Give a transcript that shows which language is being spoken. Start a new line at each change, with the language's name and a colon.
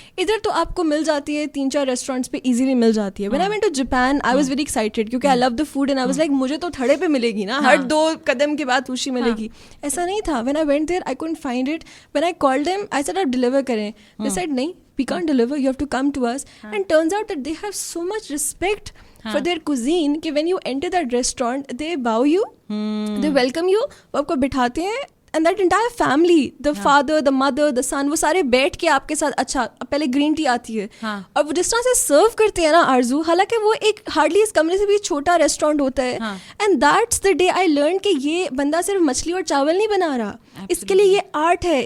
Urdu: ادھر تو آپ کو مل جاتی ہے 3-4 ریسٹورینٹس پہ ایزیلی مل جاتی ہے.
English: when I went to Japan I was very excited
Urdu: کیونکہ
English: I love the food and I was like
Urdu: مجھے تو تھڑے پہ ملے گی نا, ہر 2 قدم کے بعد سوشی ملے گی. ایسا نہیں تھا.
English: When I went there I couldn't find it. When I called them I said
Urdu: آپ ڈیلیور کریں,
English: They said نہیں we can't deliver, you have to come to us. And turns out that they have so much respect for their cuisine کہ when you enter that restaurant they bow you, they welcome you,
Urdu: وہ آپ کو بٹھاتے ہیں.
English: And that entire family, the father, the mother, the son,
Urdu: وہ سارے بیٹھ کے آپ کے ساتھ اچھا پہلے گرین ٹی آتی ہے اور وہ جس طرح سے سرو کرتے ہیں نا آرزو, حالانکہ وہ ایک ہارڈلی اس کمرے سے بھی چھوٹا ریسٹورینٹ ہوتا ہے.
English: and that's the day I learn
Urdu: کہ یہ بندہ صرف مچھلی اور چاول نہیں بنا رہا, اس کے لیے یہ آرٹ ہے.